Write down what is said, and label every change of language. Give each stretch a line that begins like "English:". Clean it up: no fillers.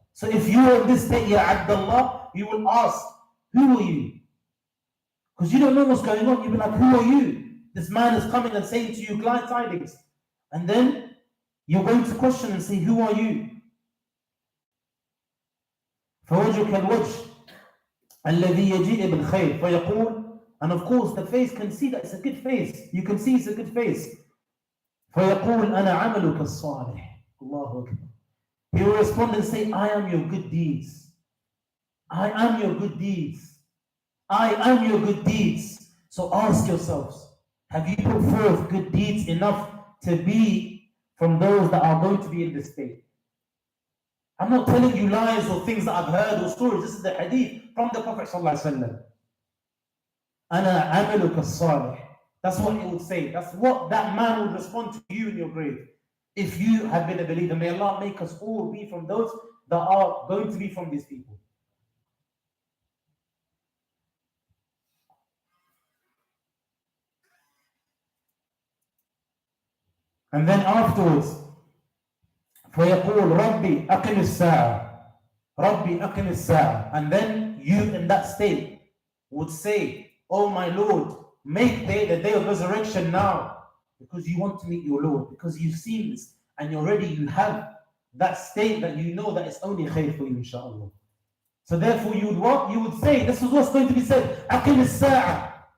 English: So if you are in this state, Ya Abdullah, you will ask, who are you? Because you don't know what's going on. You'll be like, who are you? This man is coming and saying to you glad tidings. And then you're going to question and say, who are you?
Arabic: فوجهك الوجه الذي يجيء بالخير فيقول.
English: And of course the face can see that it's a good face. You can see it's a good face.
Arabic: فيقول أنا عملك الصالح. الله أكبر.
English: He will respond and say, I am your good deeds. I am your good deeds. I am your good deeds. So ask yourselves, have you put forth good deeds enough to be from those that are going to be in this state? I'm not telling you lies or things that I've heard or stories. This is the hadith from the Prophet ﷺ.
Arabic: أنا عملك الصالح.
English: That's what he would say. That's what that man would respond to you in your grave. If you have been a believer, may Allah make us all be from those that are going to be from these people. And then afterwards,
Arabic: فَيَقُولُ رَبِّي أَقِمِ السَّاعَةِ رَبِّي أَقِمِ السَّاعَةِ.
English: And then you in that state would say, oh my Lord, make the day of resurrection now, because you want to meet your Lord, because you've seen this, and already you have that state that you know that it's only khair for you, inshallah. So therefore you would what? You would say, this is what's going to be said,
Arabic: أَقِمِ السَّاعَةِ.